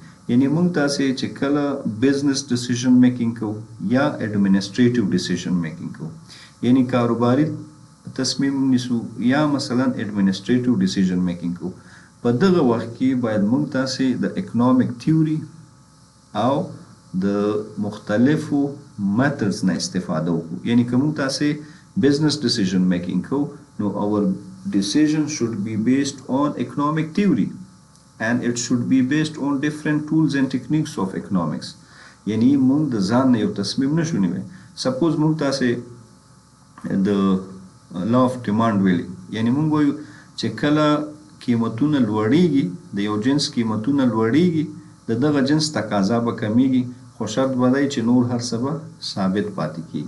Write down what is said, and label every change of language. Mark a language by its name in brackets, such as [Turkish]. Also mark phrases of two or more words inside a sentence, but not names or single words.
[Pashto] یعنی موږ تاسې چې کله [English] business decision making [Pashto] کوو یا [English] administrative decision making [Pashto] کوو، یعنی کاروباري تصمیم نیسو یا مثلا [English] administrative decision making [Pashto] کوو، په دغه وخت کې باید موږ تاسې د [English] economic theory [Pashto] او د مختلفو میتھډز نه استفاده وکړو. یعنی که موږ تاسې [English] business decision making [Pashto] کوو نو [English] our decision should be based on economic theory and it should be based on different tools and techniques of economics. [Pashto] یعنی موږ د ځان نه یو تصمیم نشو نیولی. سپوز موږ تاسې د [English] law of demand [Pashto] ویلي، یعنی موږ وایو چې کله قیمتونه لوړیږي، د یو جنس قیمتونه لوړیږي، د دغه جنس تقاضا به کمیږي، خو شرط به دی چې نور هر څه به ثابت پاتې کیږي.